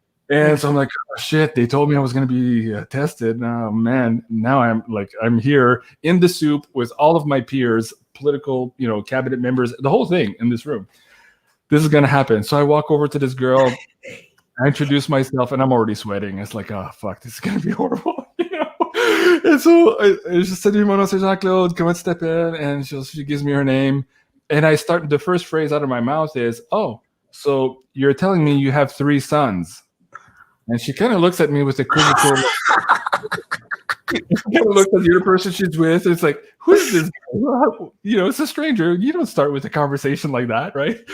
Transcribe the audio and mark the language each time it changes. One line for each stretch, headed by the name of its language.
English: And so I'm like, oh, shit, they told me I was going to be tested. Oh, man, now I'm here in the soup with all of my peers, political, cabinet members, the whole thing in this room. This is going to happen. So I walk over to this girl, I introduce myself, and I'm already sweating. It's like, oh, fuck, this is going to be horrible. And so I just said,
French: mon nom c'est Jean-Claude, comment tu t'appelles?
English: And she gives me her name. And the first phrase out of my mouth is, oh, so you're telling me you have 3 sons. And she kind of looks at me with a quizzical She kind of looks at the other person she's with. It's like, who is this guy? It's a stranger. You don't start with a conversation like that, right?